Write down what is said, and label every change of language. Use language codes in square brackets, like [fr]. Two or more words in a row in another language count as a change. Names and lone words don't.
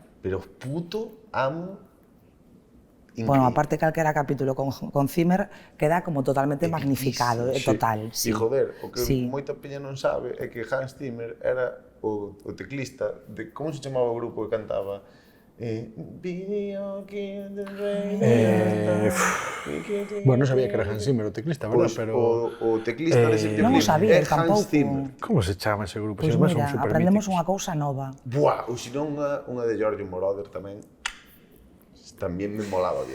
[gl] Pero puto amo increíble. Bueno, aparte calquera capítulo con Zimmer queda como totalmente magnificado, Sí. total. E joder, o que Sí. moita peña non sabe é que Hans Zimmer era o teclista de... Como se chamaba o grupo que cantaba? [en] Video Game the [gl] Bueno, non sabía que era Hans Zimmer o teclista, verdad? Pois, Pero... o teclista de Simple Non o Plan sabía, é tampouco. Hans Zimmer. Como se chama ese grupo? Pois Se además son mira, super aprendemos míticos. unha cousa nova. Buah, ou senón unha de Giorgio Moroder tamén. Tamén me molaba bien,